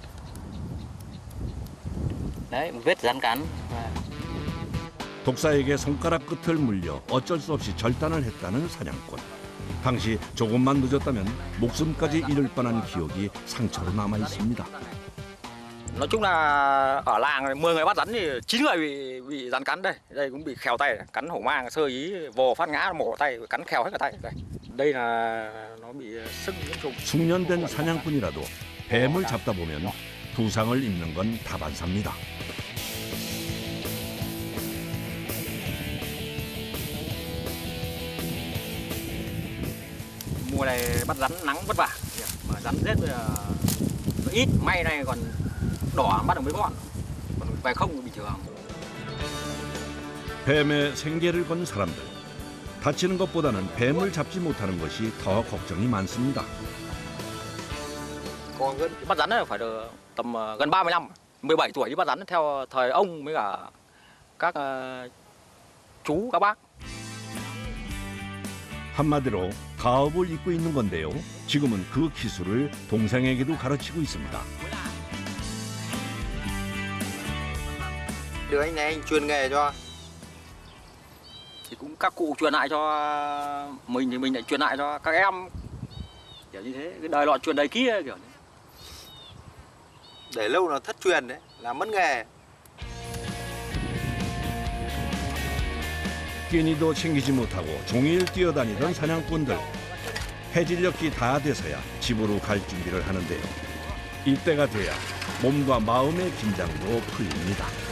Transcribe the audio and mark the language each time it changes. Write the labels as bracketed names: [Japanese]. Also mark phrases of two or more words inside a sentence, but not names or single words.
[Vietnamese] Đấy, vết rắn cắn. [Korean] 독사에게 손가락 끝을 물려 어쩔 수 없이 절단을 했다는 사냥꾼. 당시 조금만 늦었다면 목숨까지 잃을 뻔한 기억이 상처로 남아 있습니다. [Vietnamese] Nói chung là ở làng 10 người bắt rắn thì 9 người bị rắn cắn đây. Đây cũng bị khèo tay, cắn hổ mang sơ ý vồ phát ngã mổ tay, cắn khèo hết cả tay. Đây là nó bị sưng nhiễm trùng. [Korean] 숙련된 사냥꾼이라도 뱀을 잡다 보면 부상을 입는 건 다반사입니다. [Vietnamese] Mùa này bắt rắn nắng vất vả, mà rắn rết ít, may này còn đỏ bắt được mấy con, còn về không thì bình thường. [Korean] 뱀에 생계를 건 사람들. 다치는 것보다는 뱀을 잡지 못하는 것이 더 걱정이 많습니다. [Vietnamese] Bắt rắn này phải được tầm gần 30 năm, 17 tuổi đi bắt rắn theo thời ông với cả các chú, các bác. [Korean] 한마디로 가업을 잇고 있는 건데요. 지금은 그 기술을 동생에게도 가르치고 있습니다. [Vietnamese] Đưa anh này anh truyền nghề cho. Thì cũng các cụ truyền lại cho mình thì mình lại truyền lại cho các em. Kiểu như thế, cái đời lọ truyền đời kia kiểu như. Để lâu nó thất truyền đấy, là mất nghề. [Korean] 끼니도 챙기지 못하고 종일 뛰어다니던 사냥꾼들. 해질녘이 다 돼서야 집으로 갈 준비를 하는데요. 이때가 돼야 몸과 마음의 긴장도 풀립니다.